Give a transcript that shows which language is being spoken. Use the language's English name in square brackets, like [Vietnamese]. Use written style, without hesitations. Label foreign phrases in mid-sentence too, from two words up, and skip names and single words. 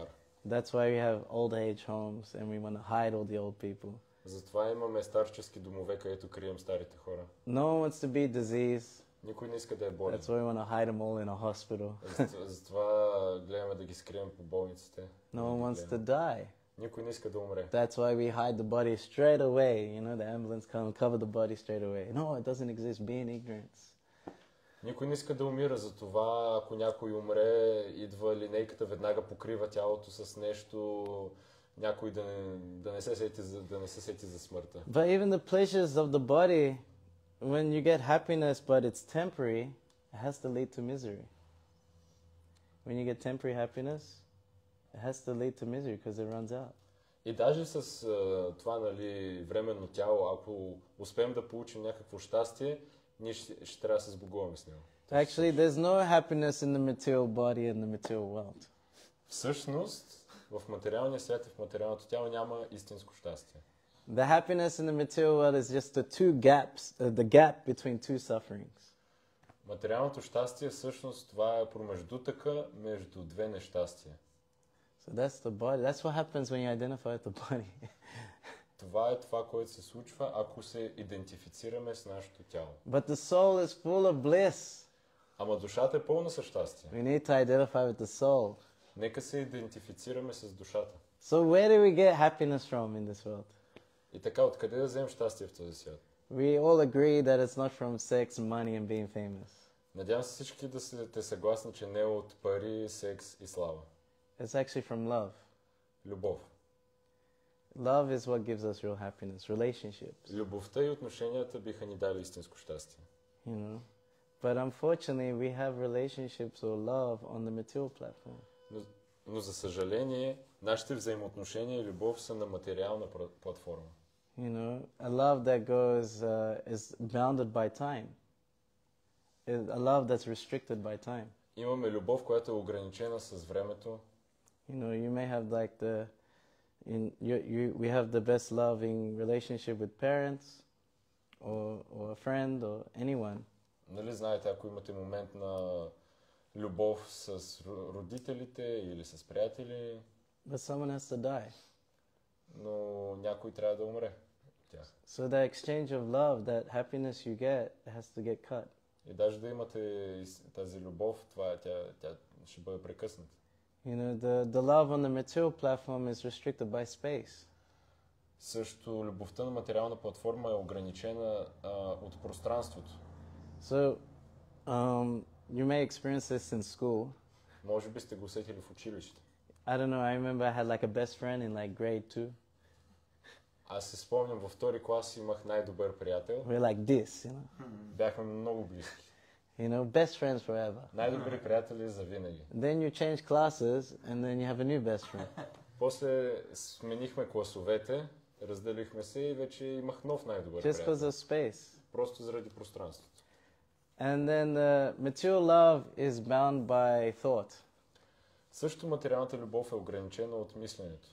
[English] That's why we have old age homes and we want to hide all the old people. [Bulgarian] Затова имаме старчески домове, където крием старите хора. [English] No one wants to be diseased. [Bulgarian] Никой не иска да е болен. [English] That's why we want to hide them all in a hospital. [Bulgarian] Затова гледаме да ги скрием по болниците. [English] No one wants to die. [Bulgarian] Никой не иска да умре. [English] That's why we hide the body straight away. You know, the ambulance come cover the body straight away. No, it doesn't exist. Be in ignorance. [Bulgarian] Никой не иска да умира, затова ако някой умре, идва линейката, веднага покрива тялото с нещо, някой да не се сети за смъртта. [English] But even the pleasures of the body, when you get happiness but it's temporary, it has to lead to misery. When you get temporary happiness, it has to lead to misery because it runs out. [Bulgarian] И даже с това, нали, временно тяло, ако успеем да получим някакво щастие, ние ще трябва да се сбогуваме с него. [English] Actually, there's no happiness in the material body and the material world. [Bulgarian] Всъщност, в материалния свят и в материалното тяло няма истинско щастие. [English] The happiness in the material world is just the gap between two sufferings. [Bulgarian] Материалното щастие всъщност това е промеждутъка между две нещастия. [English] So that's the body. That's what happens when you identify with the body. [Bulgarian] Това е това, което се случва, ако се идентифицираме с нашето тяло. [English] But the soul is full of bliss. [Bulgarian] Ама душата е пълна със щастие. [English] We need to identify with the soul. [Bulgarian] Нека се идентифицираме с душата. [English] So where do we get happiness from in this world? [Bulgarian] И така, откъде да вземем щастие в този свят? [English] We all agree that it's not from sex, money, and being famous. [Bulgarian] Надявам се всички да сте съгласни, че не е от пари, секс и слава. [English] It's actually from love. [Bulgarian] Любов. [English] Love is what gives us real happiness. Relationships, [Bulgarian] Любовта и отношенията биха ни дали истинско щастие. [English] you know. But unfortunately, we have relationships or love on the material platform. [Bulgarian] Но за съжаление, нашите взаимоотношения и любов са на материална платформа. [English] You know, a love that is bounded by time. A love that's restricted by time. [Bulgarian] Имаме любов, която е ограничена с времето. [English] You know, you may have like we have the best loving relationship with parents or a friend or anyone. [Bulgarian] Нали знаете, ако имате момент на любов с родителите или с приятели, [English] But someone has to die. [Bulgarian] но някой трябва да умре. Тях. [English] So that exchange of love, that happiness you get, has to get cut. [Bulgarian] И даже да имате тази любов, тя ще бъде прекъсната. [English] You know, the love on the material platform is restricted by space. [Bulgarian] Също любовта на материална платформа е ограничена от пространството. [English] So, you may experience this in school. [Bulgarian] Може би сте го усетили в училище. [English] I don't know, I remember I had like a best friend in like grade 2. [Bulgarian] Аз се спомням, във втори клас имах най-добър приятел. [English] We're like this, you know. [Bulgarian] Бяхме много близки. [English] You know, best friends forever. [Bulgarian] Най-добри приятели за винаги. [English] Then you change classes and then you have a new best friend. [Bulgarian] После сменихме класовете, разделихме се и вече имах нов най-добър [English] Just because [Bulgarian] приятел. [English] of space. [Bulgarian] Просто заради пространството. [English] And then the material love is bound by thought. [Bulgarian] Също материалната любов е ограничена от мисленето.